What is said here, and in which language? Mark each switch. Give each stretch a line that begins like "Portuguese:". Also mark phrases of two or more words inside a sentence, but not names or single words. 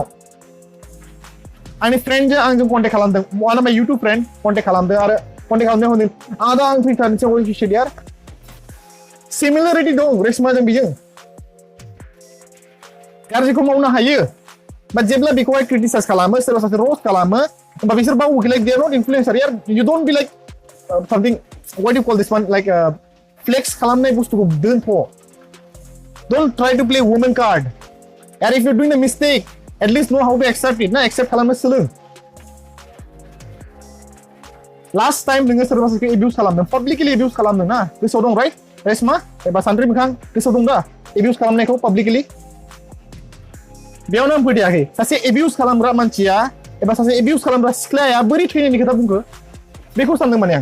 Bodo: आंनि फ्रेन्डजों आंजों कन्टेक्ट खालामदों
English: one of my YouTube friend
Bodo: कन्टेक्ट खालामदों आरो कन्टेक्ट खालामनायाव होनदों आदा आं फैथारनोसै अफिसियेल यार। सिमिलारिटी दं रेशमाजों बेजों। गाज्रिखौ मावनो हायो बाट जेब्ला बेखौहाय क्रिटिसाइज खालामो सोरबा सासे रस्ट खालामो होमबा बिसोर बावो
English: like they are not influencer
Bodo: यार।
English: you don't be like something what you call this one like flex
Bodo: खालामनाय बुस्थुखौ दोनथ'।
English: don't try to play women card यार। if you doing the mistake at least know how to accept it ना।
Bodo: एक्सेप्ट खालामनो सोलों।
English: last time
Bodo: नोङो सोरबा सासेखौ एबिउस खालामदों
English: publicly abuse
Bodo: खालामदों ना गोसोआव दं राइट रेशमा एबा सानद्रि मोखां गोसोआव दं दा एबिउस खालामनायखौ पाब्लिकलि? बेयावनो आं फोथायाखै सासे एबिउस खालामग्रा मानसिया एबा सासे एबिउस खालामग्रा सिख्लाया बोरै थैनायनि खोथा बुंखो बेखौ सानदों माने आं।